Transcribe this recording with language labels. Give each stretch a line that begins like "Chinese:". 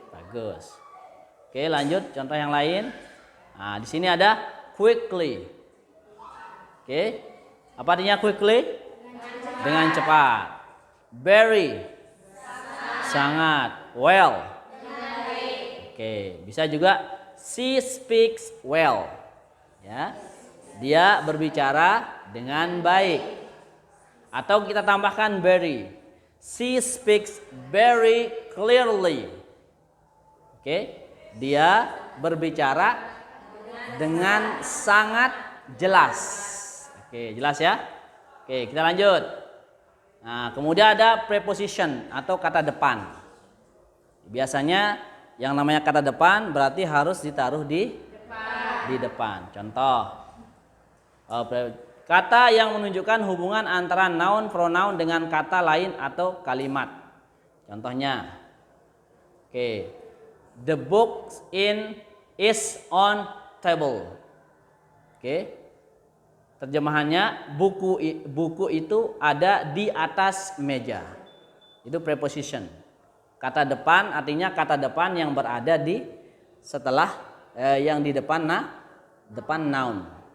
Indonesian: Bagus. Oke, lanjut contoh yang lain. Nah, di sini ada quickly. Oke. Apa artinya quickly? Dengan cepat. Very. Sangat. Well. Oke, bisa juga
English: she speaks well.
Indonesian: Ya. Dia berbicara dengan baik. Atau kita tambahkan very.
English: She speaks very clearly. Oke.
Indonesian: Dia berbicara dengan sangat jelas. Oke, jelas ya? Oke, kita lanjut. Nah, kemudian ada preposition atau kata depan. Biasanya yang namanya kata depan berarti harus ditaruh di depan. Contoh, kata yang menunjukkan hubungan antara noun pronoun dengan kata lain atau kalimat. Contohnya, oke,
English: the book is on table. Oke.
Indonesian: Terjemahannya buku itu ada di atas meja. Itu preposition. Kata depan artinya kata depan yang berada di setelah yang di depan noun.